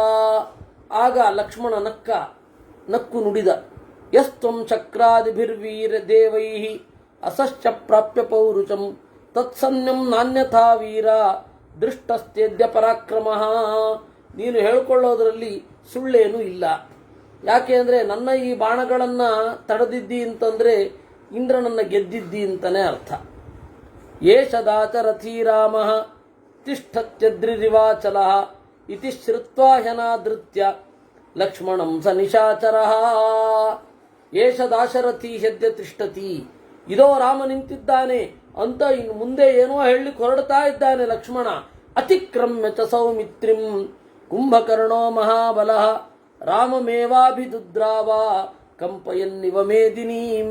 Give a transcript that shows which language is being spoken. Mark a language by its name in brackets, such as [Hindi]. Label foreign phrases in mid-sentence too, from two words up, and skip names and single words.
[Kannada] ಆಗ ಲಕ್ಷ್ಮಣ ನಕ್ಕು ನುಡಿದ, [Sanskrit] ಯಸ್ತ್ವಂ ಚಕ್ರಾದಿಭಿರ್ವೀರ ದೇವೈಃ ಅಸಶ್ಚ ಪ್ರಾಪ್ಯ ಪೌರುಷಂ ತತ್ಸನ್ಯಂ ನಾನ್ಯಥಾ ವೀರ ದೃಷ್ಟಸ್ತೇದ್ಯ ಪರಾಕ್ರಮಃ. [Kannada] ನೀನು ಹೇಳ್ಕೊಳ್ಳೋದ್ರಲ್ಲಿ ಸುಳ್ಳೇನೂ ಇಲ್ಲ. ಯಾಕೆ ಅಂದರೆ ನನ್ನ ಈ ಬಾಣಗಳನ್ನು ತಡೆದಿದ್ದಿ ಅಂತಂದರೆ ಇಂದ್ರನನ್ನು ಗೆದ್ದಿದ್ದಿ ಅಂತಲೇ ಅರ್ಥ. [Sanskrit] ಏಷದಾಚರಥೀ ರಾಮಃ ತಿಷ್ಠತ್ಯದ್ರಿರಿವಾಚಲಃ ಇತಿ ಶ್ರುತ್ವಾ ಹ್ಯನಾದೃತ್ಯ ಲಕ್ಷ್ಮಣಂ ಸ ನಿಶಾಚರಃ. ಏಷದಾಶರಥಿ ಹ್ಯದ್ಯ ತಿಷ್ಠತಿ, [Kannada] ಇದೋ ರಾಮ ನಿಂತಿದ್ದಾನೆ ಅಂತ ಇನ್ನು ಮುಂದೆ ಏನೋ ಹೇಳಲಿಕ್ಕೆ ಹೊರಡ್ತಾ ಇದ್ದಾನೆ ಲಕ್ಷ್ಮಣ. [Sanskrit] ಅತಿಕ್ರಮ್ಯ ಚ ಸೌಮಿತ್ರಿಂ ಕುಂಭಕರ್ಣೋ ಮಹಾಬಲಃ ರಾಮಮೇವಾಭಿದುದ್ರಾವ ಕಂಪಯನ್ನಿವ ಮೇದಿನೀಂ.